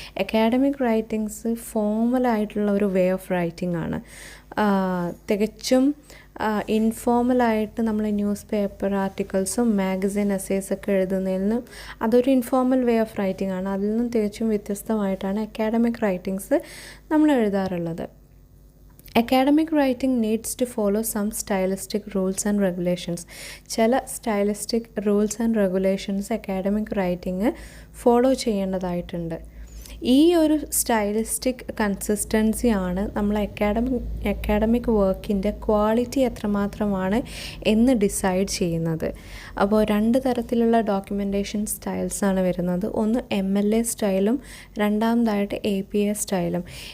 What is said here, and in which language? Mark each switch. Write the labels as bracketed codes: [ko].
[ml] Academic writings ഫോർമലായിട്ടുള്ള ഒരു way of writing ആണ്. തികച്ചും ഇൻഫോർമലായിട്ട് നമ്മൾ ന്യൂസ് പേപ്പർ ആർട്ടിക്കിൾസും മാഗസിൻ എസ്സേസൊക്കെ എഴുതുന്നതിൽ നിന്നും അതൊരു ഇൻഫോർമൽ വേ ഓഫ് റൈറ്റിംഗ് ആണ്. അതിൽ നിന്നും തികച്ചും വ്യത്യസ്തമായിട്ടാണ് അക്കാഡമിക് റൈറ്റിങ്സ് നമ്മൾ എഴുതാറുള്ളത്. [en] Academic writing needs to follow some stylistic rules and regulations. [ml] ചില [en] stylistic rules and regulations academic writing [ml] follow ചെയ്യേണ്ടതായിട്ടുണ്ട്. ഈ ഒരു സ്റ്റൈലിസ്റ്റിക് കൺസിസ്റ്റൻസി ആണ് നമ്മൾ അക്കാഡമിക് വർക്കിൻ്റെ ക്വാളിറ്റി എത്രമാത്രമാണ് എന്ന് ഡിസൈഡ് ചെയ്യുന്നത്. അപ്പോൾ രണ്ട് തരത്തിലുള്ള ഡോക്യുമെൻറ്റേഷൻ സ്റ്റൈൽസാണ് വരുന്നത്. ഒന്ന് MLA സ്റ്റൈലും രണ്ടാമതായിട്ട് APA സ്റ്റൈലും.